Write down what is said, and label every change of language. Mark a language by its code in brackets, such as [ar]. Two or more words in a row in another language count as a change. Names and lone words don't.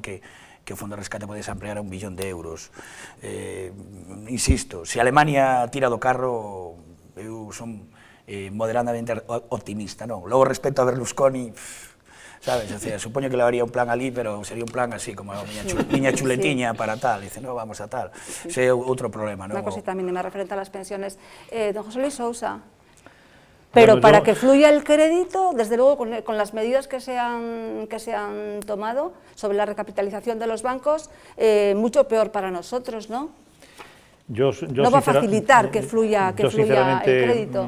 [gl] Que o Fondo de Rescate podese ampliar a 1 billón de euros. Insisto, se Alemania tira do carro, eu son moderadamente optimista, non? Logo, respecto a Berlusconi, sabes, o sea, supoño que levaría un plan ali, pero sería un plan así, como a miña chuletiña para tal, [es] dice, no, vamos a tal. [gl] Ese é outro problema, non? [es] Unha cosita mínima referente a las pensiones. Don José Luis Sousa, pero bueno, para que fluya el crédito, desde luego con las medidas que se han tomado sobre la recapitalización de los bancos, mucho peor para nosotros, ¿no? No va a facilitar que fluya el crédito.